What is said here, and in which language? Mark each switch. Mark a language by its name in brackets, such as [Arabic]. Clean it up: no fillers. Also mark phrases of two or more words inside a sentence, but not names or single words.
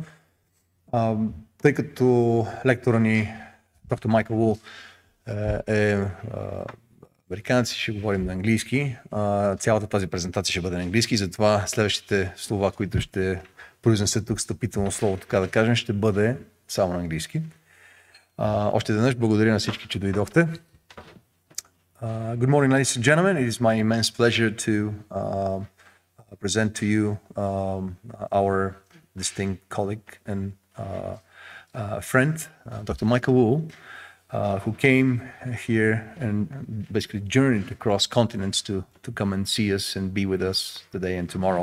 [Bulgarian] Тъй като лектора ни, доктор Майкъл Ву, е американец, ще говорим на английски. Цялата тази презентация ще бъде на английски, затова следващите слова, които ще произнесе тук, стъпително слово, така да кажем, ще бъде само на английски. Още веднъж благодаря на всички, че дойдохте. [English] Good morning, ladies and gentlemen. It is my immense pleasure to present to you our distinct colleague and friend, Dr. Майкъл Ву, who came here and basically journeyed across continents to come and see us and be with us today and tomorrow.